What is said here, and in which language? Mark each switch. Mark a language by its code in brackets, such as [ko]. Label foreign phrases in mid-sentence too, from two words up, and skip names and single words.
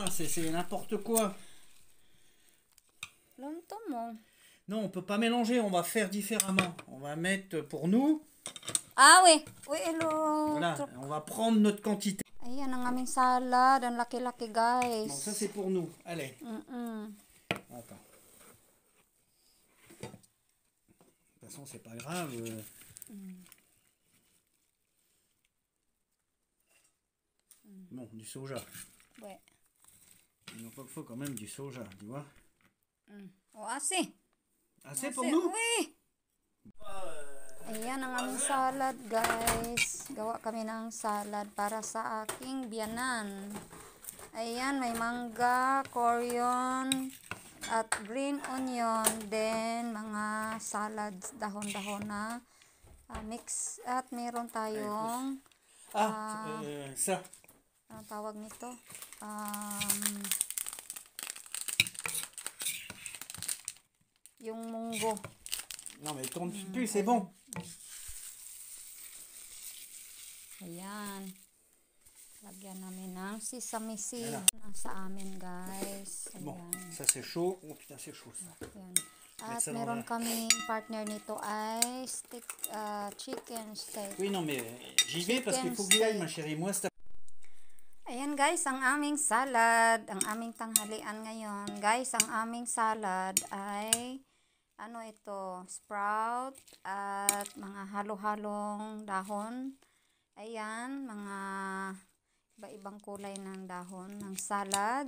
[fr] c'est n'importe quoi. [tl] Lunto mo. [fr] Non, on peut pas mélanger, on va faire différemment. On va mettre pour nous. Ah, we. We, hello. Voilà, on va prendre notre quantité. [tl] Ayan ang aming salad. Ang laki-laki, guys. [fr] Bon, ça c'est pour nous. Allez. Mm-mm. Attends. De toute façon, c'est pas grave. Bon, du soja. We. Il nous faut quand même du soja, tu vois. O, asi. Assez pour nous? Uy! [tl] Ayan ang aming salad, guys. Gawa kami ng salad para sa aking biyanan. Ayan, may mangga, coriander, at [en] green onion. [tl] Then, mga salads, dahon-dahon na mix. At meron tayong, [fr] Ça. [tl] anong tawag nito? Yung munggo. [fr] Non, mais tourne plus, c'est bon. [tl] Ayan. Lagyan namin ng [en] sesame seed [tl] sa amin, guys. Ayan. [fr] Bon, ça c'est chaud. Oh putain, c'est chaud ça. [tl] Ayan. At meron kaming partner nito ay steak, [en] chicken steak. [fr] Oui, non, mais j'y vais parce qu'il faut que j'y aille, ma chérie. Moi, c'est... [tl] Ayan, guys, ang aming salad, ang aming tanghalian ngayon. Guys, ang aming salad ay ano ito, sprout at mga halo-halong dahon. Ayan, mga iba-ibang kulay ng dahon ng salad.